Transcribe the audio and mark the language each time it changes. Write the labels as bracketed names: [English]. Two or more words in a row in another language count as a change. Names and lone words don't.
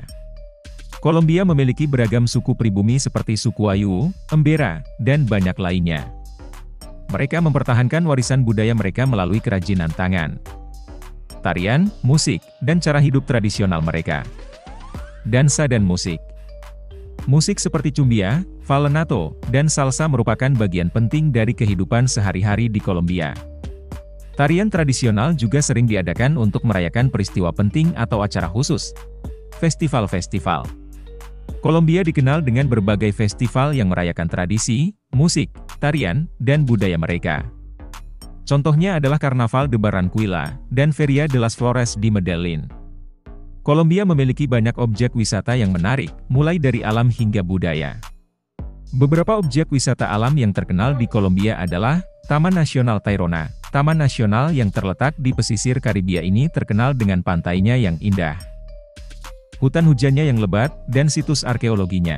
[Indonesian] Kolombia memiliki beragam suku pribumi seperti suku Ayu, Embera, dan banyak lainnya. Mereka mempertahankan warisan budaya mereka melalui kerajinan tangan, tarian, musik, dan cara hidup tradisional mereka. Dansa dan musik. Musik seperti cumbia, vallenato, dan salsa merupakan bagian penting dari kehidupan sehari-hari di Kolombia. Tarian tradisional juga sering diadakan untuk merayakan peristiwa penting atau acara khusus. Festival-festival. Kolombia dikenal dengan berbagai festival yang merayakan tradisi, musik, tarian, dan budaya mereka. Contohnya adalah Karnaval de Barranquilla dan Feria de las Flores di Medellin. Kolombia memiliki banyak objek wisata yang menarik, mulai dari alam hingga budaya. Beberapa objek wisata alam yang terkenal di Kolombia adalah Taman Nasional Tayrona. Taman nasional yang terletak di pesisir Karibia ini terkenal dengan pantainya yang indah, hutan hujannya yang lebat, dan situs arkeologinya.